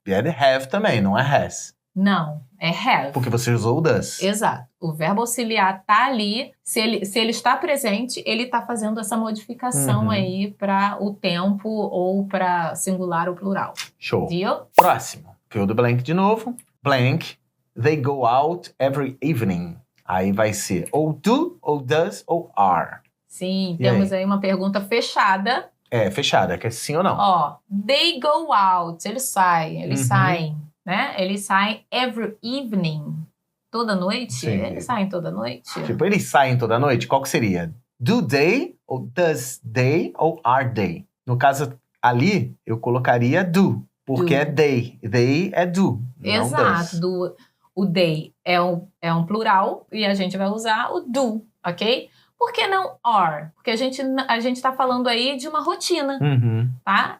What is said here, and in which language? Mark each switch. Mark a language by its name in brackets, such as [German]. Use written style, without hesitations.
[Portuguese] É de have também, não é has. Não, é have. Porque você usou o does. Exato. O verbo auxiliar tá ali. Se ele está presente, ele está fazendo essa modificação aí para o tempo ou para singular ou plural. Show. [English] Deal? [Portuguese] Próximo. Fill the blank de novo. Blank. [English] They go out every evening. [Portuguese] Aí vai ser ou do, ou does, ou are. Sim, temos aí uma pergunta fechada. Fechada, que é sim ou não. Ó, [English] they go out. [Portuguese] Eles saem, né? Eles saem [English] every evening. [Portuguese] Toda noite? Sim. Eles saem toda noite? Tipo, eles saem toda noite? Qual que seria? [English] Do they, ou does they, ou are they? [Portuguese] No caso ali, eu colocaria do, porque é they. They é do, exato. Não does. O they é um plural e a gente vai usar o do, ok? Por que não are? Porque a gente tá falando aí de uma rotina, tá?